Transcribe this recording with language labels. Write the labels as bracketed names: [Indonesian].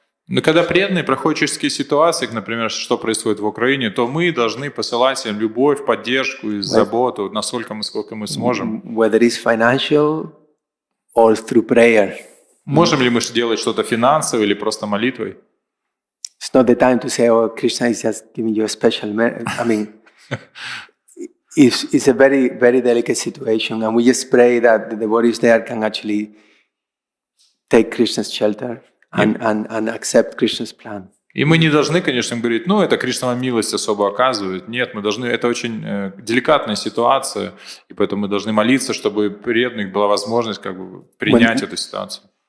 [Russian] Но когда преданные проходят через такие ситуации, например, что происходит в Украине, то мы должны посылать им любовь, поддержку и заботу, насколько сколько мы сможем. [English] Whether it's financial or through prayer. [Russian] Можем ли мы делать что-то финансово или просто молитвой? [English] It's not the time to say, "Oh, Krishna is just giving you a special." I mean, it's a very, very delicate situation, and we just pray that the devotees there can actually take Krishna's shelter and accept Krishna's plan. [Russian] И мы не должны, конечно, говорить, это Кришна милость особо оказывает. Нет, мы должны, это очень деликатная ситуация, и поэтому мы должны молиться, чтобы преданных была возможность принять эту ситуацию.